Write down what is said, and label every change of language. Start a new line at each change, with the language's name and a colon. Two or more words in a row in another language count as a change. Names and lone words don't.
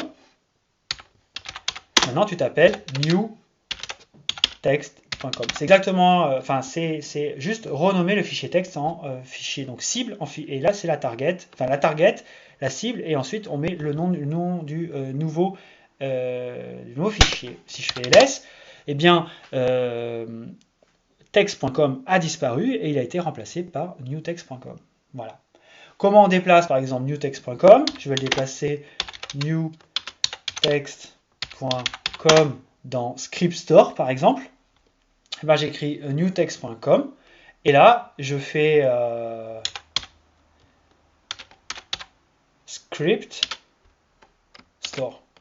French: Maintenant tu t'appelles newtext.com. C'est exactement, c'est juste renommer le fichier texte en fichier donc cible. Et là c'est la target, la cible, et ensuite on met le nom du nouveau fichier. Si je fais ls, eh bien text.com a disparu et il a été remplacé par newtext.com. Voilà. Comment on déplace par exemple newtext.com? Je vais le déplacer newtext.com dans Script Store par exemple. Ben, j'écris newtext.com et là je fais Script Store.